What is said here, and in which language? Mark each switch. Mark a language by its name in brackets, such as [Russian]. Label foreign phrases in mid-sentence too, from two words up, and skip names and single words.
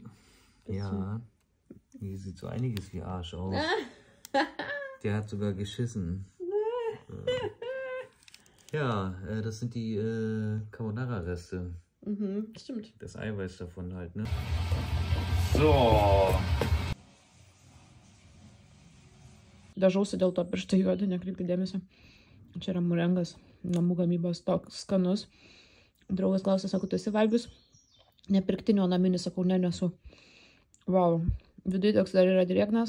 [German] Ja, hier sieht so einiges wie Arsch aus. Der hat sogar geschissen. Ja, das sind die Carbonara-Reste. Mhm, stimmt. Das Eiweiß davon halt, ne? So. [Lithuanian] Dažausi dėl to pirštai juodi, nekreipkite dėmesio. Čia yra murengas, namų gamybos toks skanus. Draugas klausė, sako, tu esi valgius? Nepirktinio naminį, sakau, ne, nesu. Wow, viduje toks dar yra drėgnas.